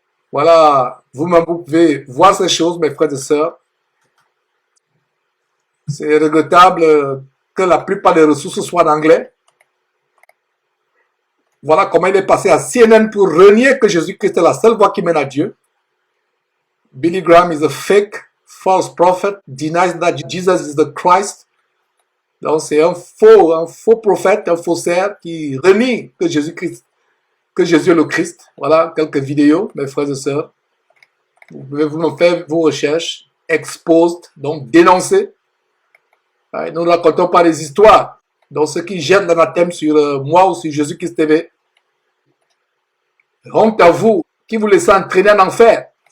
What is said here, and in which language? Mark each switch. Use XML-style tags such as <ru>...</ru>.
<fr>Voilà, vous-même vous pouvez voir ces choses, mes frères et sœurs. C'est regrettable que la plupart des ressources soient en anglais. Voilà comment il est passé à CNN pour renier que Jésus-Christ est la seule voie qui mène à Dieu.</fr> <en>Billy Graham is a fake, false prophet, denies that Jesus is the Christ.</en> <fr>Donc c'est un faux prophète, un faussaire qui renie que Jésus-Christ, que Jésus est le Christ. Voilà quelques vidéos, mes frères et sœurs. Vous pouvez vous faire vos recherches, exposed, donc dénoncer. Nous ne racontons pas les histoires. Donc ceux qui jettent l'anathème sur moi ou sur Jésus-Christ TV, honte à vous qui vous laissez entraîner en enfer.</fr>